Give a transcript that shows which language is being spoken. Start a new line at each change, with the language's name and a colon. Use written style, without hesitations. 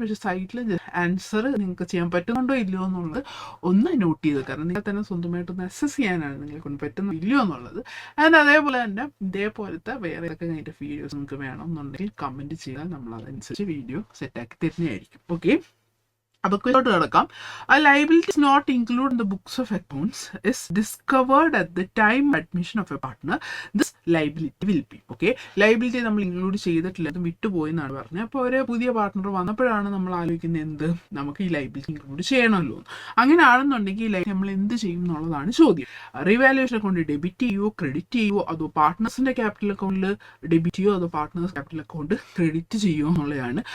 Malayalam: പക്ഷേ സൈറ്റിൽ ആൻസർ നിങ്ങൾക്ക് ചെയ്യാൻ പറ്റുന്നുണ്ടോ ഇല്ലയോ എന്നുള്ളത് ഒന്ന് നോട്ട് ചെയ്ത്, കാരണം നിങ്ങൾ തന്നെ സ്വന്തമായിട്ട് അസസ് ചെയ്യാനാണ് നിങ്ങളെ കൊണ്ട് പറ്റുന്നോ ഇല്ലയോ എന്നുള്ളത്. ആൻഡ് അതേപോലെ തന്നെ ഇതേപോലത്തെ വേറെ ഒക്കെ കഴിഞ്ഞിട്ട് വീഡിയോസ് നിങ്ങൾക്ക് വേണമെന്നുണ്ടെങ്കിൽ കമൻറ്റ് ചെയ്താൽ നമ്മൾ അതനുസരിച്ച് വീഡിയോ സെറ്റാക്കി തരുന്നതായിരിക്കും. ഓക്കെ, അപ്പോൾ ക്വസ്റ്റ്യനിലോട്ട് കിടക്കാം.
English: A liability is not included in the books of accounts is discovered at the time admission of a partner. This liability will be.
Malayalam: Okay, liability നമ്മൾ ഇൻക്ലൂഡ് ചെയ്തിട്ടില്ല, അത് വിട്ടുപോയി എന്നാണ് പറഞ്ഞത്. അപ്പോൾ ഒരു പുതിയ പാർട്ട്ണർ വന്നപ്പോഴാണ് നമ്മൾ ആലോചിക്കുന്നത് എന്ത്, നമുക്ക് ഈ ലൈബിലിറ്റി ഇൻക്ലൂഡ് ചെയ്യണമല്ലോ. അങ്ങനെയാണെന്നുണ്ടെങ്കിൽ നമ്മൾ എന്ത് ചെയ്യും എന്നുള്ളതാണ് ചോദ്യം. റിവാലുവേഷൻ അക്കൗണ്ട് ഡെബിറ്റ് ചെയ്യുമോ ക്രെഡിറ്റ് ചെയ്യുമോ, അതോ പാർട്ട്നേഴ്സിൻ്റെ ക്യാപിറ്റൽ അക്കൗണ്ടിൽ ഡെബിറ്റ് ചെയ്യുമോ, അതോ പാർട്ട്നേഴ്സ് ക്യാപിറ്റൽ അക്കൗണ്ട് ക്രെഡിറ്റ് ചെയ്യുമോ എന്നുള്ളതാണ്.